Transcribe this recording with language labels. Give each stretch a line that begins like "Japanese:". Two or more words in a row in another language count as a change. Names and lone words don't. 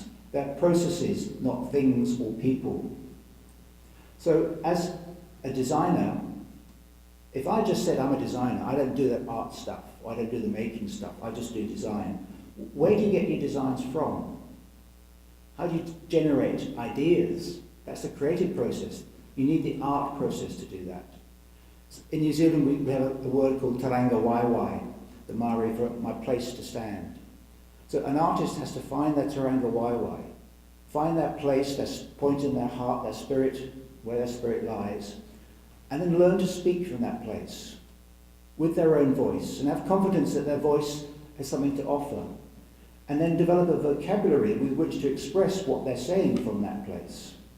English: They're processes, not things or people. So as a designer, if I just said I'm a designer, I don't do the art stuff, or I don't do the making stuff, I just do design. Where do you get your designs from? How do you generate ideas? That's the creative process. You need the art process to do that. In New Zealand, we have a word called
Māori: taranga waiwai,
English: the Maori for my place to stand. So an artist has to find their
Māori: taranga waiwai,
English: find that place, that point in their heart, their spirit, where their spirit lies, and then learn to speak from that place with their own voice and have confidence that their voice has something to offer, and then develop a vocabulary with which to express what they're saying from that place.